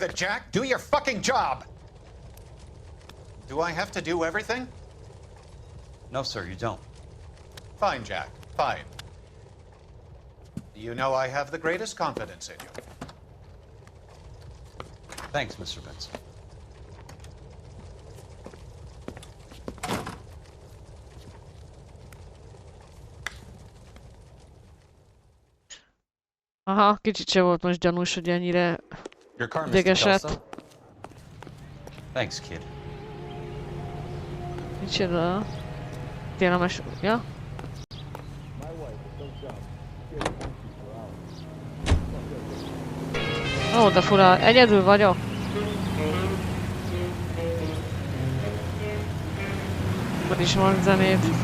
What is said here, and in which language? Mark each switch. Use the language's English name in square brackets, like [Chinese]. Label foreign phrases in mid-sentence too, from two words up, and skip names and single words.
[English] with it, Jack. Do your fucking job. Do I have to do everything? No, sir, you don't. Fine, Jack. Fine. You know I have the greatest confidence in you. Thanks, Mr. Benson. [Hungarian] Aha, kicsit se volt most gyanús, hogy ennyire [English] Your car, Mr. [Hungarian] idegesett. [English] Kelso. Thanks, kid. [Hungarian] Micsoda? Kényelmes... Ja? Ó, de fura, egyedül vagyok. Akkor is van zenét.